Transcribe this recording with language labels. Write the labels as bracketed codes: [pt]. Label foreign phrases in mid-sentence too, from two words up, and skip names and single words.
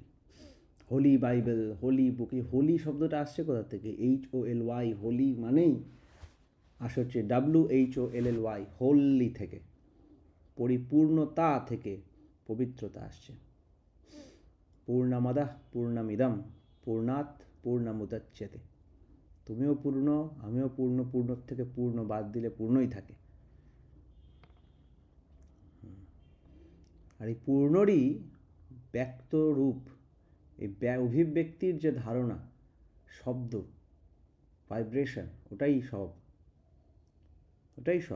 [bn] হোলি বাইবেল, [en] holy book, [bn] এই হোলি শব্দটা আসছে কোথা থেকে? HOLY, হোলি মানেই আসে হচ্ছে WHOLLY, হোলি থেকে, পরিপূর্ণতা থেকে পবিত্রতা আসছে। [sa] পূর্ণমাদাঃ পূর্ণমিদম পূর্ণাৎ পূর্ণমুদচ্যতে, [bn] তুমিও পূর্ণ, আমিও পূর্ণ, পূর্ণর থেকে পূর্ণ বাদ দিলে পূর্ণই থাকে। আর এই পূর্ণরই ব্যক্ত রূপ, এই অভিব্যক্তির যে ধারণা, শব্দ, ভাইব্রেশন, ওটাই সব, ওটাই সব।